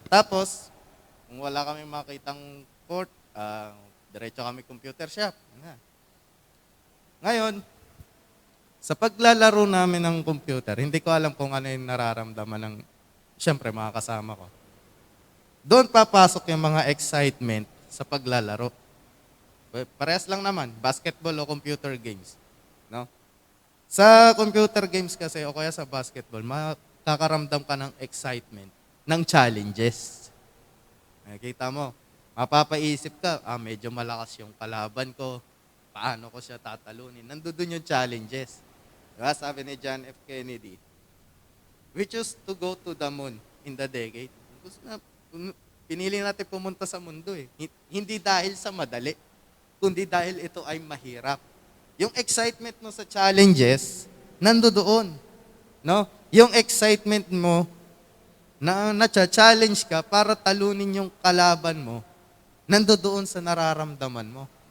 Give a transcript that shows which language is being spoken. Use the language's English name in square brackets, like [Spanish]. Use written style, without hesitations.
[Filipino] Tapos, kung wala kami makitang court, diretso kami computer shop. Ngayon, sa paglalaro namin ng computer, hindi ko alam kung ano yung nararamdaman ng, siyempre, mga kasama ko. Doon papasok yung mga excitement sa paglalaro. Parehas lang naman, basketball o computer games. No? Sa computer games kasi, o kaya sa basketball, makakaramdam ka ng excitement, ng challenges. Nakikita mo, Mapapaisip ka, medyo malakas yung kalaban ko. Paano ko siya tatalunin? Nandoon yung challenges. Diba? Sabi ni John F. [English] Kennedy, we choose to go to the moon in the decade. [Filipino] Gusto na, pinili natin pumunta sa mundo eh. Hindi dahil sa madali, kundi dahil ito ay mahirap. Yung excitement mo sa challenges, nandoon. No? Yung excitement mo na na-challenge ka para talunin yung kalaban mo, nandoon sa nararamdaman mo.